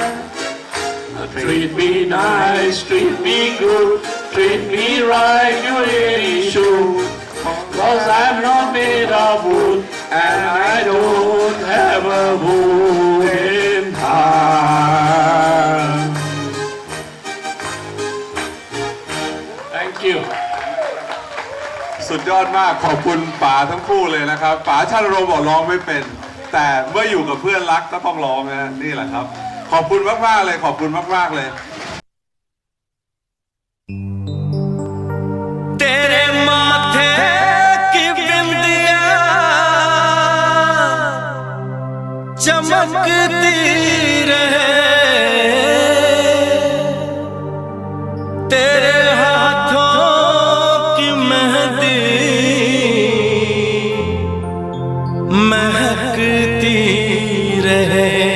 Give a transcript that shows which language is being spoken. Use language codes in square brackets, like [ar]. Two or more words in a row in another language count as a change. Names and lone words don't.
[en] Treat me nice, treat me good, treat me right, you really should. 'Cause I'm not made of wood, and I don't have a wooden heart. Thank you. [th] สุดยอดมากขอบคุณป๋าทั้งคู่เลยนะครับป๋าชาลโรบอกร้องไม่เป็นแต่เมื่ออยู่กับเพื่อนรักก็ต้องร้องนะนี่แหละครับขอบคุณมากๆเลยขอบคุณมากๆเลย [hi] तेरे माथे की बिंदिया चमकती रहे तेरे हाथों की मेहंदी महकती रहे